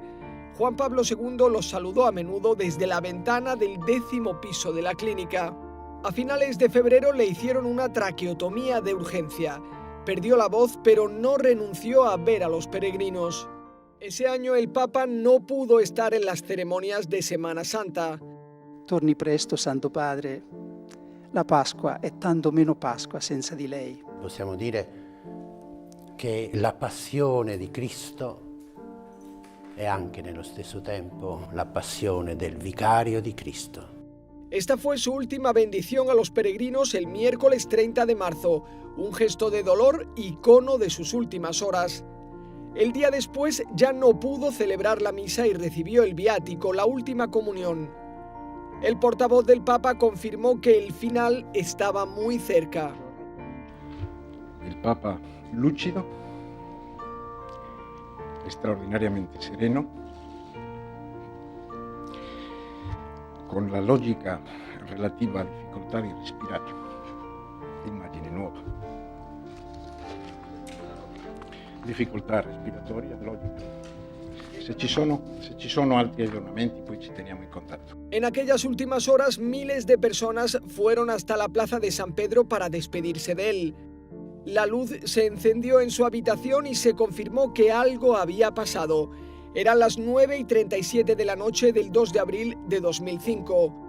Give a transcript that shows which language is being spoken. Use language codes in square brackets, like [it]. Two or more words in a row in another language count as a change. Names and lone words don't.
[es] Juan Pablo II los saludó a menudo desde la ventana del 10º piso de la clínica. A finales de febrero le hicieron una traqueotomía de urgencia. Perdió la voz, pero no renunció a ver a los peregrinos. Ese año el Papa no pudo estar en las ceremonias de Semana Santa. [it] Torni presto, Santo Padre. La Pasqua è tanto meno Pasqua senza di lei. Possiamo dire che la passione di Cristo è anche nello stesso tempo la passione del vicario di Cristo. [es] Esta fue su última bendición a los peregrinos el miércoles 30 de marzo, un gesto de dolor icono de sus últimas horas. El día después ya no pudo celebrar la misa y recibió el viático, la última comunión. El portavoz del Papa confirmó que el final estaba muy cerca. El Papa lúcido, extraordinariamente sereno, [it] con la logica relativa alla difficoltà di respirare. Immagine nuova. Difficoltà respiratoria, logica. Se ci sono altri aggiornamenti, poi ci teniamo in contatto. [es] En aquellas últimas horas, miles de personas fueron hasta la plaza de San Pedro para despedirse de él. La luz se encendió en su habitación y se confirmó que algo había pasado. Eran las 9:37 de la noche del 2 de abril de 2005.